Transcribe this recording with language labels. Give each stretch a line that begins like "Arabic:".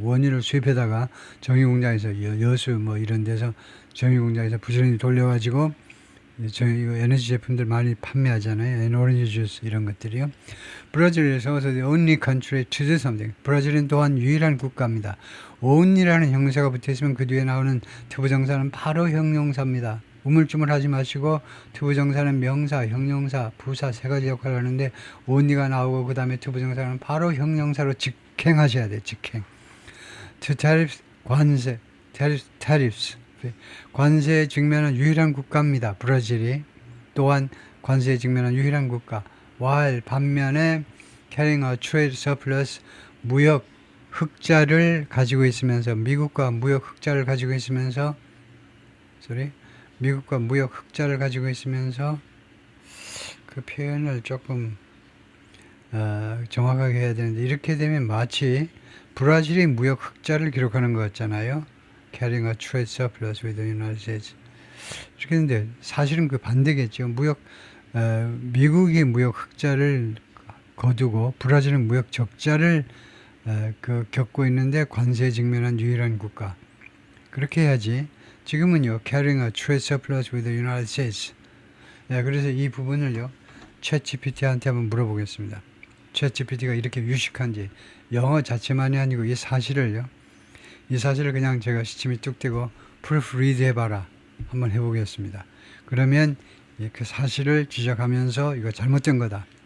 Korean: 원유를 수입해다가 정유공장에서 여수 뭐 이런 데서 정유공장에서 부지런히 돌려가지고 이거 에너지 제품들 많이 판매하잖아요. 오렌지 주스 이런 것들이요. 브라질에서
English: the only country to do something.
Korean: 브라질은 또한 유일한 국가입니다. only라는 형용사가 붙어있으면 그 뒤에 나오는 투부정사는 바로 형용사입니다. 우물쭈물하지 마시고 투부정사는 명사, 형용사, 부사 세 가지 역할을 하는데 only가 나오고 그 다음에 투부정사는 바로 형용사로 직행하셔야 돼요. 직행.
English: To tariffs, 관세, tariffs.
Korean: 관세에 직면한 유일한 국가입니다. 브라질이. 또한 관세에 직면한 유일한 국가. while 반면에
English: carrying a trade surplus,
Korean: 무역 흑자를 가지고 있으면서 미국과 무역 흑자를 가지고 있으면서 미국과 무역 흑자를 가지고 있으면서 그 표현을 조금 정확하게 해야 되는데 이렇게 되면 마치 브라질이 무역 흑자를 기록하는 것 같잖아요.
English: Carrying a trade surplus with the United States.
Korean: 이렇게 했는데 사실은 그 반대겠죠. 미국이 무역 흑자를 거두고 브라질은 무역 적자를 겪고 있는데 관세에 직면한 유일한 국가. 그렇게 해야지. 지금은요,
English: carrying a trade surplus with the United States.
Korean: 그래서 이 부분을요, 챗GPT한테 한번 물어보겠습니다. 챗GPT가 이렇게 유식한지, 영어 자체만이 아니고 이 사실을 그냥 제가 시침이 뚝 떼고 proofread 해봐라. 한번 해보겠습니다. 그러면 그 사실을 지적하면서 이거 잘못된 거다.